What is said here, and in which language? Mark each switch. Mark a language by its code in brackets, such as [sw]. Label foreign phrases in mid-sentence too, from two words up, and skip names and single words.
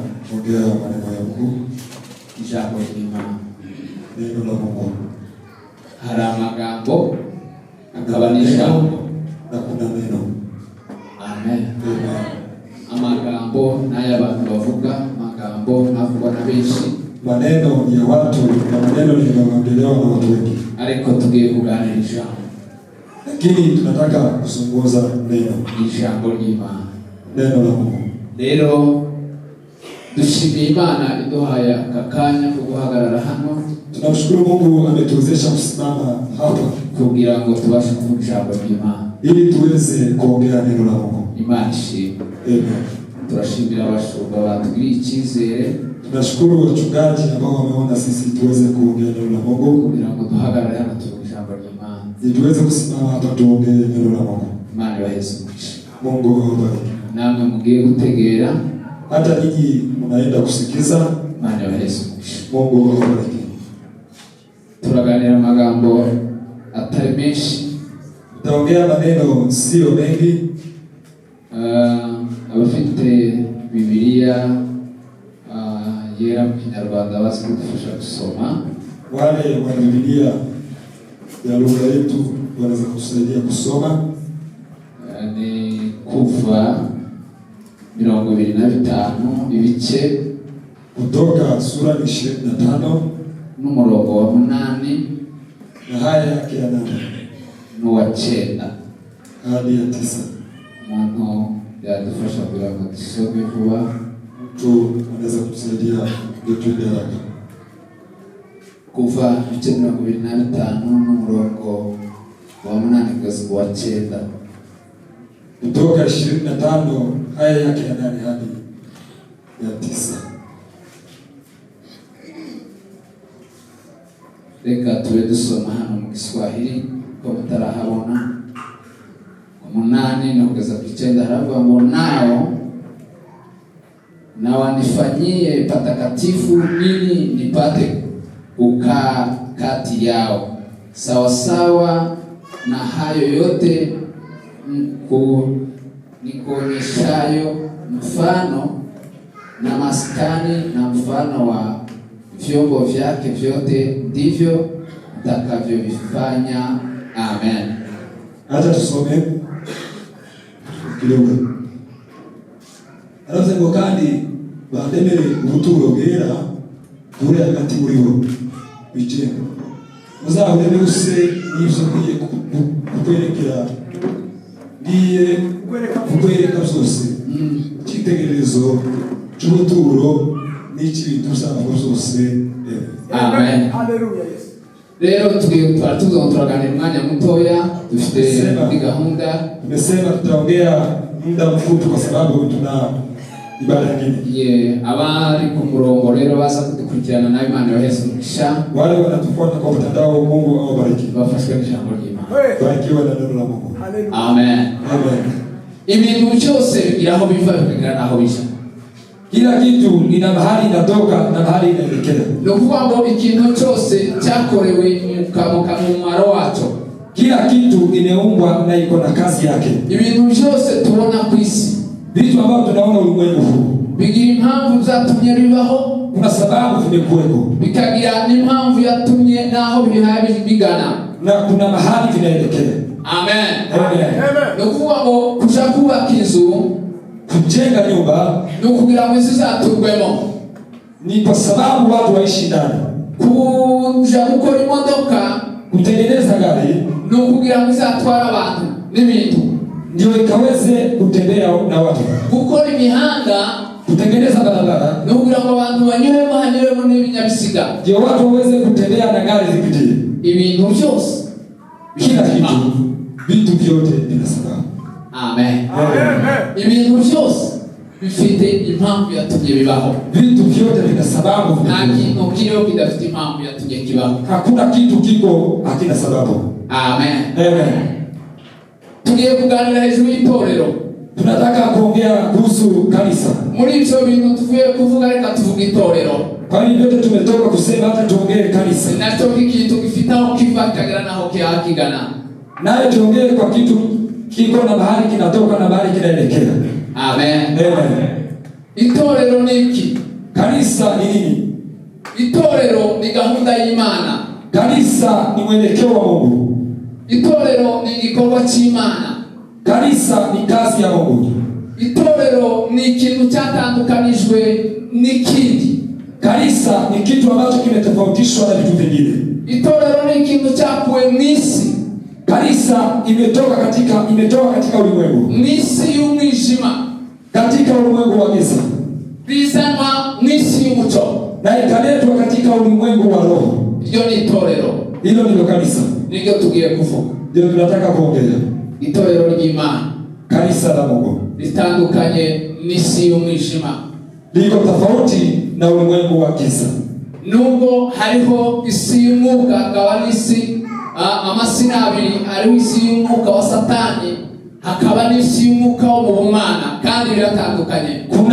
[sw] ongea maneno ya Mungu. [rw] Ijambo ry'Imana. [sw] Neno la Mungu. [rw] Hari amagambo akaba n'ijambo [sw] na kuna neno. Amen. Amen. [rw] Amagambo n'ay'abantu bavuga, amagambo navugwa na benshi. [sw] Maneno ya watu na maneno yanayoongelewa na watu wengi. [rw] Ariko tugiye kuganira ijambo. [sw] Lakini tunataka kuzungumza neno. [rw] Ijambo ry'Imana. [sw] Neno la Mungu. [rw] Rero dushimiye Imana iduhaye akakanya ko guhagarara hano. [sw] Tunamshukuru Mungu ametuwezesha kusimama hapa [rw] kugira ngo tubashe kuvuga ijambo ry'Imana. [sw] Ili tuweze kuongea neno la Mungu. [rw] Imana ishimwe. Amen. Turashimira abashumba batugiriye icyizere. [sw] Tunashukuru wachungaji ambao wameona sisi tuweze kuongea neno la Mungu. [rw] Kugira ngo duhagarare hano tuvuge ijambo ry'Imana. [sw] Ili tuweze kusimama hapa tuongee neno la Mungu. [rw] Imana ibaheze umugisha. [sw] Mungu awabariki. [rw] Namwe mugiye gutegera. [sw] Hata ninyi mnaenda kusikiza. [rw] Imana ibaheze umugisha. [sw] Mungu awabariki. [rw] Turaganira amagambo atari menshi. [sw] Tutaongea maneno sio mengi. [rw] Abafite Bibiliya yera mu Kinyarwanda bazi kudufasha gusoma. [sw] Wale wa Biblia ya lugha yetu wanaweza kutusaidia kusoma. [rw] Ni Kuva 25 ibice [sw] kutoka sura 25 [rw] n'umurongo wa 8 [sw] na haya yake ya 8 [rw] n'uwa 9 [sw] hadi ya 9. [rw] Umuntu yadufasha kugira ngo dusome vuba. [sw] Mtu anaweza kutusaidia ndio haraka. [rw] Kuva ibice 25 n'umurongo wa 8 kugeza wa 9. [sw] Kutoka 25 haya yake ya 8 hadi ya 9. [rw] Reka tube dusoma hano mu Kiswahili ko mutarahabona. [sw] 8 na [rw] kugeza ku 9 haravuga ngo [sw] na wanifanyie patakatifu ili nipate kukaa kati yao sawa sawa na hayo yote nikuonyeshayo mfano na maskani na mfano wa vyombo vyake vyote ndivyo nitakavyovifanya. Amen. Acha tusome kidogo. [rw] Aravuga kandi bandemere ubuturo bwera buri hagati muri bo bicenga. Muzahureme use n'ivyo ngiye kukwerekera ngiye kukwereka byose. Cyitegererezo cy'ubuturo n'ikibintu by'abantu byose. Amen. Haleluya. Rero turaganira umwanya mutoya, dufite gahunda. [sw] Tumesema tutaongea muda mfupi kwa sababu tuna ibada nyingine. [rw] Abari ku murongo rero baza kudukurikirana na Imana yoheze umugisha. [sw] Wale wanatufuata kwa mtandao, Mungu awabariki. [rw] Bafashwe n'ijambo ry'Imana. [sw] Barikiwa na neno la Mungu. Amen. Amen. [rw] Ibintu byose biraho biva bikagera naho bisha. [sw] Kila kitu ina mahali inatoka na mahali inaelekea. Ndio kwamba [rw] ikintu cyose cyakorewe mu mumaro wacho. [sw] Kila kitu imeumbwa na iko na kazi yake. [rw] Ibintu byose tubona ku isi, [sw] vitu ambavyo tunaona ulimwengu huu, [rw] bigira impamvu zatumye bibaho, [sw] kuna sababu vimekuwepo. [rw] Bikagira n'impamvu yatumye naho bihaye bigana, [sw] na kuna mahali vinaelekea. Amen. Amen. Ndio kwamba kushakuba kizu, kujenga nyumba, [rw] ndio kugira ngo zizatugwemo, [sw] ni kwa sababu watu waishi ndani. [rw] Kuja gukora imodoka, [sw] kutengeneza gari, [rw] ndio kugira ngo izatwara abantu n'ibintu, [sw] ndio ikaweze kutembea na watu. [rw] Gukora imihanda, [sw] kutengeneza barabara, [rw] ndio kugira ngo abantu banyuremo hanyuremo n'ibinyabiziga, [sw] ndio watu waweze kutembea na gari zipitie. [rw] Ibintu byose, [sw] kila kitu, vitu vyote vina sababu. Amen. Amen. [rw] Ibintu byose bifite impamvu yatumye bibaho. [sw] Vitu vyote vina sababu. [rw] Nta kintu kiriho kidafite impamvu yatumye kibaho. [sw] Hakuna kitu kiko hakina sababu. Amen. Amen. [rw] Tugiye kuganira hejuru y'itorero. [sw] Tunataka kuongea kuhusu kanisa. [rw] Muri ibyo bintu tuvuye kuvuga, reka tuvuge itorero. [sw] Kwa hiyo yote tumetoka kusema, hata tuongee kanisa. [rw] Nacho kitu kifita aho kiva kagera naho kihakigana. [sw] Nayo tuongee kwa kitu kiko na bahari kinatoka na bahari kinaelekea. Amen. Amen. [rw] Itorero niki? [sw] Kanisa ni nini? [rw] Itorero ni gahunda y'Imana. [sw] Kanisa ni mwelekeo wa Mungu. [rw] Itorero ni igikorwa cy'Imana. [sw] Kanisa ni kazi ya Mungu. [rw] Itorero ni ikintu cyatandukanijwe n'ikindi. [sw] Kanisa ni kitu ambacho kimetofautishwa na vitu vingine. [rw] Itorero ni ikintu cyakuwe mw'isi. [sw] Kanisa imetoka katika ulimwengu. [rw] Mw'isi y'umwijima. [sw] Katika ulimwengu wa giza. [rw] Bizanwa mw'isi y'umucyo. [sw] Na ikaletwa katika ulimwengu wa roho. [rw] Iyo ni itorero. [sw] Hilo ndilo kanisa. [rw] Ndio tugiye kuvuga. [sw] Ndio tunataka kuongelea. [rw] Itorero ry'Imana. [sw] Kanisa la Mungu. [rw] Litandukanye n'isi y'umwijima. [sw] Liko tofauti na ulimwengu wa giza. [rw] Nubwo hariho isi y'umwuka hakaba n'isi amasina abiri, hariho isi y'umwuka wa Satani hakaba n'isi y'umwuka wo mu bumana, kandi biratandukanye.